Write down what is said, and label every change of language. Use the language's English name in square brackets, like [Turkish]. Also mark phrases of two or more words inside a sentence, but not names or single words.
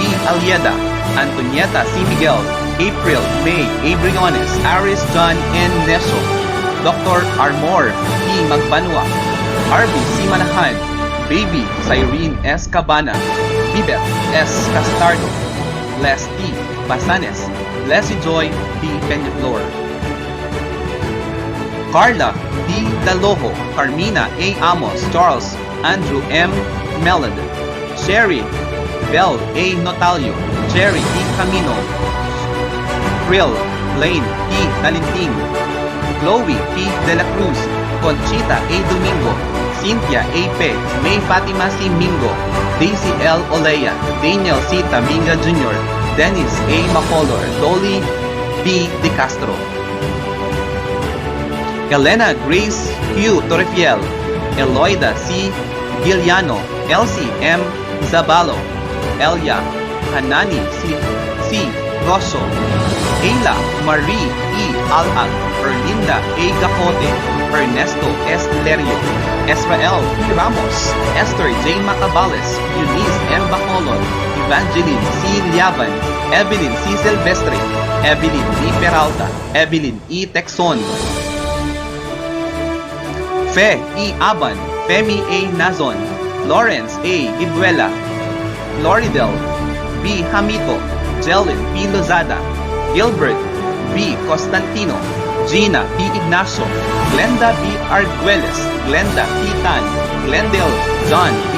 [English] Alieda, Antonieta C. Miguel, April May A. Briones, Aris John N. Neso, Dr. Armor P. Magbanwa, Arby C. Manahan, Baby Cyrene S. Cabana, Bibet S. Castardo, Les T. Basanes, Leslie Joy B. Peñaflor, Carla D. Daloho, Carmina A. Amos, Charles Andrew M. Melod, Sherry Bell A. Notalio, Jerry E. Camino, Krill Lane P. Talinting, Chloe P. De La Cruz, Conchita A. Domingo, Cynthia A. Pe, May Fatima C. Mingo, Daisy L. Olea, Daniel C. Taminga Jr., Dennis A. Macolor, Dolly B. De Castro, Elena Grace Q. Torrefiel, Eloida C. Giliano, Elsie M. Zabalo, Elia Hanani C. Rosso, Ayla Marie E. Alag, Erlinda A. Gacote, Ernesto S. Lerio, Israel P. Ramos, Esther J. Macabales, Eunice M. Bacolod, Evangeline C. Liaban, Evelyn C. Silvestre, Evelyn E. Peralta, Evelyn E. Texon, Fe E. Aban, Femi A. Nazon, Lawrence A. Ibuela, Loridel B. Hamito, Jelin P. Lozada, Gilbert B. Constantino, Gina B. Ignacio, Glenda B. Arguelles, Glenda P. Tan, Glendale John B.